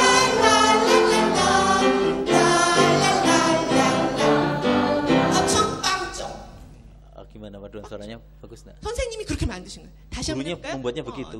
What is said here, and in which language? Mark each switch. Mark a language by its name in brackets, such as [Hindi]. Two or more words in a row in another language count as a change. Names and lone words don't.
[Indonesian] Gimana paduan suaranya bagus nggak? [Korean] 선생님이 그렇게 만드신 거예요. 다시 한번 [Indonesian] Gurunya [Korean] 해볼까요? [Indonesian] membuatnya begitu.